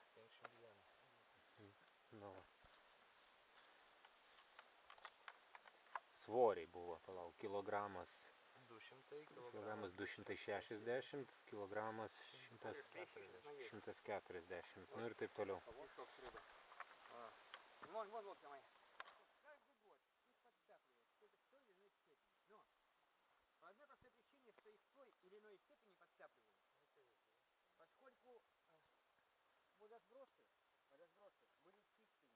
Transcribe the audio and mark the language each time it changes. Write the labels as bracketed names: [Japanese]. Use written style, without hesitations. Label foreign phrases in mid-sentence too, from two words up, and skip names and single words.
[Lithuanian] 51. Nu, va. Svoriai buvo, palauk, kilogramas. 200 Kilogramas 260, kilogramas 140, nu ir taip toliau. [Russian] Вон лодка моя. Каждый год их подцапливают в той или иной степени. Но по одной простой причине, что их в той или иной степени подцапливают. Поскольку водосбросы были чистыми.